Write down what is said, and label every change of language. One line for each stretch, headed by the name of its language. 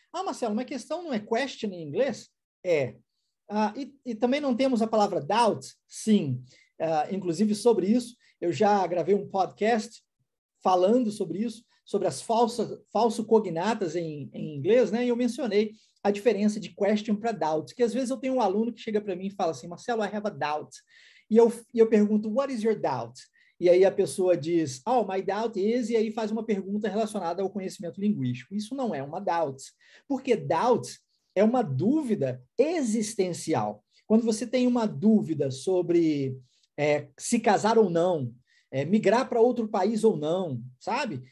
Portuguese: Marcelo, uma questão não é question em inglês? E também não temos a palavra doubt? Sim. Inclusive sobre isso, eu já gravei um podcast falando sobre isso. sobre as falso-cognatas em inglês, né? E eu mencionei a diferença de question para doubt, que às vezes eu tenho um aluno que chega para mim e fala assim, Marcelo,
English: I have a doubt.
Portuguese: E eu pergunto,
English: what is your doubt?
Portuguese: E aí a pessoa diz,
English: oh, my doubt is,
Portuguese: e aí faz uma pergunta relacionada ao conhecimento linguístico. Isso não é uma doubt, porque doubt é uma dúvida existencial. Quando você tem uma dúvida sobre se casar ou não, migrar para outro país ou não, sabe?